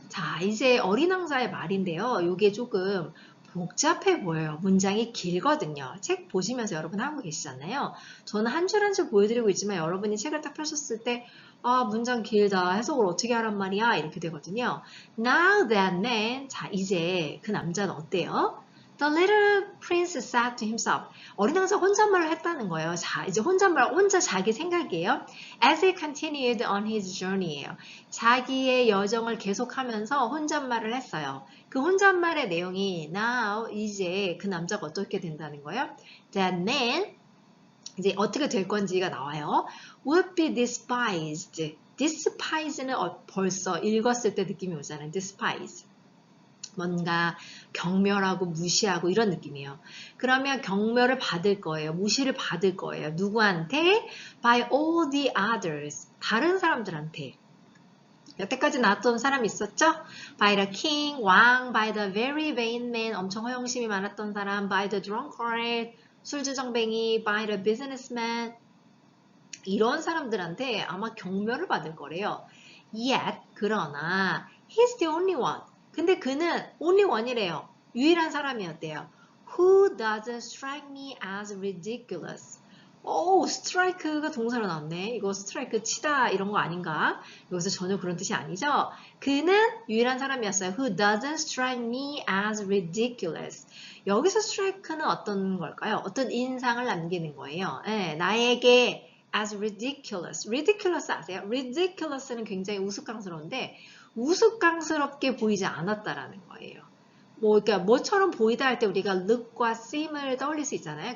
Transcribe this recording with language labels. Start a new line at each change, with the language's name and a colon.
Korean: 자, 이제 어린 왕자의 말인데요. 이게 조금 복잡해 보여요. 문장이 길거든요. 책 보시면서 여러분 하고 계시잖아요. 저는 한 줄 한 줄 보여드리고 있지만 여러분이 책을 딱 펴셨을 때 문장 길다. 해석을 어떻게 하란 말이야? 이렇게 되거든요.
English: Now that man,
Korean: 자 이제 그 남자는 어때요?
English: The little prince said to himself.
Korean: 어린 왕자 혼잣말을 했다는 거예요. 자, 이제 혼자 자기 생각이에요.
English: As he continued on his journey예요.
Korean: 자기의 여정을 계속하면서 혼잣말을 했어요. 그 혼잣말의 내용이 now 이제 그 남자가 어떻게 된다는 거예요? That man 이제 어떻게 될 건지가 나와요.
English: Would be despised.
Korean: despise는 벌써 읽었을 때 느낌이 오잖아요.
English: despise.
Korean: 뭔가 경멸하고 무시하고 이런 느낌이에요. 그러면 경멸을 받을 거예요. 무시를 받을 거예요. 누구한테?
English: By all the others.
Korean: 다른 사람들한테. 여태까지 나왔던 사람이 있었죠?
English: By the king, 왕, by the very vain man,
Korean: 엄청 허영심이 많았던 사람,
English: by the drunkard, 술주정뱅이, by the businessman,
Korean: 이런 사람들한테 아마 경멸을 받을 거래요.
English: Yet,
Korean: 그러나,
English: he's the only one.
Korean: 근데 그는 only one이래요. 유일한 사람이었대요.
English: Who doesn't strike me as ridiculous.
Korean: 스트라이크가 동사로 나왔네. 이거 스트라이크 치다 이런 거 아닌가? 여기서 전혀 그런 뜻이 아니죠? 그는 유일한 사람이었어요.
English: Who doesn't strike me as ridiculous.
Korean: 여기서 strike는 어떤 걸까요? 어떤 인상을 남기는 거예요. 나에게
English: as ridiculous.
Korean: ridiculous 아세요? ridiculous는 굉장히 우스꽝스러운데 우스꽝스럽게 보이지 않았다라는 거예요. 그러니까 뭐처럼 보이다 할 때 우리가 look과 seem을 떠올릴 수 있잖아요.